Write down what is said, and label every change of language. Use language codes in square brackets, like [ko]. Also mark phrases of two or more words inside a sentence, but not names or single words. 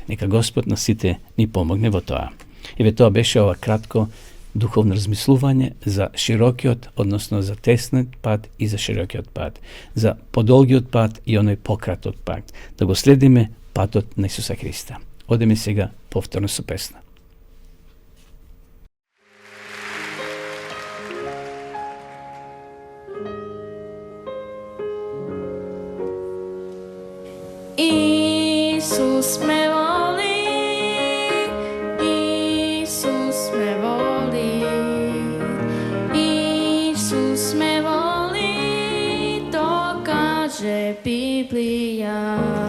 [mk] Нека Господ на сите ни помогне во тоа. Еве тоа беше ова кратко духовно размислување за широкиот, односно за теснат пат и за широкиот пат, за подолгиот пат и оној пократот пат. Да го следиме патот на Исуса Христа. Одеме сега повторно со песна. [sr] Isus me voli, Isus me voli, Isus me voli, to kaže Biblija.